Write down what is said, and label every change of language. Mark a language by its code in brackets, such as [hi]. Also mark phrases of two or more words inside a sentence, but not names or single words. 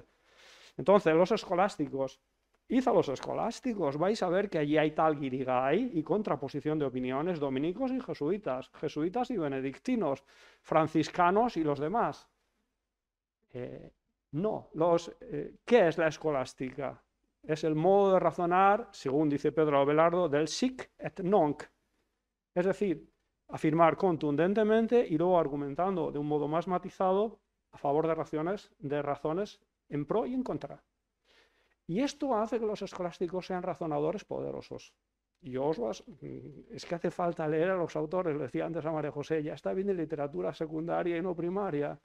[es] Entonces, los escolásticos, id a los escolásticos, vais a ver que allí hay tal guirigay y contraposición de opiniones, dominicos y jesuitas y benedictinos, franciscanos y los demás. No, ¿qué es la escolástica? Es el modo de razonar, según dice Pedro Abelardo, del [la] sic et nunc. [es] Es decir, afirmar contundentemente y luego argumentando de un modo más matizado a favor de razones en pro y en contra. Y esto hace que los escolásticos sean razonadores poderosos. Es que hace falta leer a los autores, lo decía antes a María José, ya está bien de literatura secundaria y no primaria.